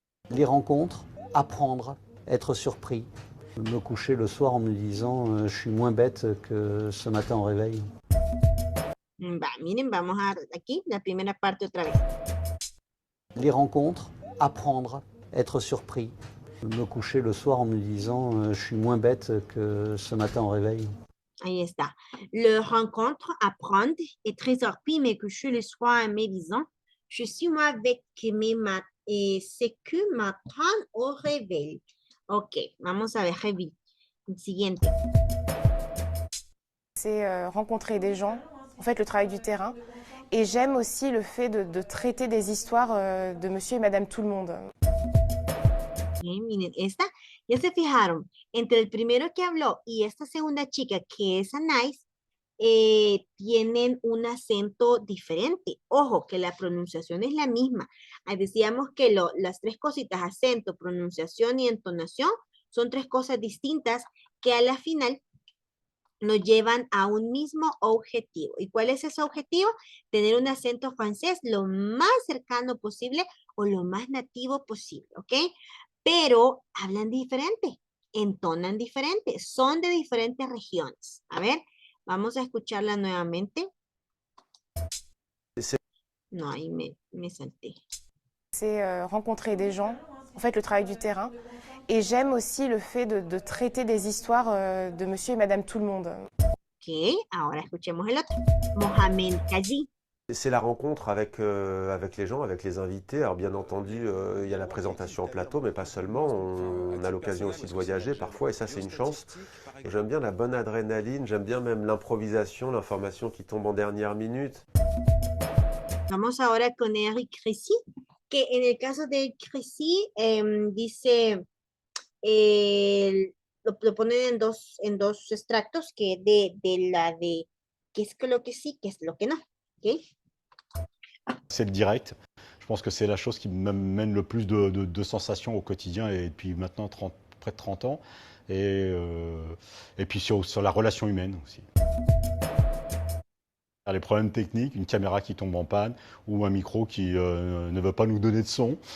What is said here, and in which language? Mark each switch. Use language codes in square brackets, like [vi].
[fr] Les rencontres, apprendre, être surpris. Me coucher le soir en me disant je suis moins bête que ce matin au réveil. [es] Miren, vamos a aquí la primera parte otra vez. [fr] Les rencontres, apprendre, être surpris. Me coucher le soir en me disant je suis moins bête que ce matin au réveil. [es] Ahí está. [fr] Le rencontre, apprendre, être surpris, me coucher le soir en me disant je suis moins bête que ce que matin au réveil. [es] Ok, vamos a ver, Revi. Siguiente. [fr] C'est rencontrer des gens, en fait le travail du terrain. Et j'aime aussi le fait de traiter des histoires de monsieur et madame tout le monde. [es] Bien, miren, esta, ya se fijaron, entre el primero que habló y esta segunda chica que es Anais, tienen un acento diferente. Ojo, que la pronunciación es la misma. Ahí decíamos que las tres cositas, acento, pronunciación y entonación, son tres cosas distintas que a la final nos llevan a un mismo objetivo. ¿Y cuál es ese objetivo? Tener un acento francés lo más cercano posible o lo más nativo posible, ¿ok? Pero hablan diferente, entonan diferente, son de diferentes regiones. A ver, vamos a escucharla nuevamente. No, ahí me salté. [fr] C'est rencontrer des gens, en fait le travail du terrain. Et j'aime aussi le fait de traiter des histoires de monsieur et madame tout le monde. [es] Ok, ahora escuchemos el otro. Mohamed Kazi. [fr] C'est la rencontre avec les gens, avec les invités. Alors bien entendu, il y a la présentation en plateau, mais pas seulement. On a l'occasion aussi de voyager parfois, et ça c'est une chance. Et j'aime bien la bonne adrénaline, j'aime bien même l'improvisation, l'information qui tombe en dernière minute. [es] Vamos ahora con Eric Crécy, que en el caso de Eric Crécy dice, lo ponen en dos extractos, que de qué es lo que sí, qué es lo que no. ¿Okay? [fr] C'est le direct. Je pense que c'est la chose qui m'amène le plus de sensations au quotidien et depuis maintenant près de 30 ans. Et puis sur la relation humaine aussi. Les problèmes techniques, une caméra qui tombe en panne ou un micro qui ne veut pas nous donner de son.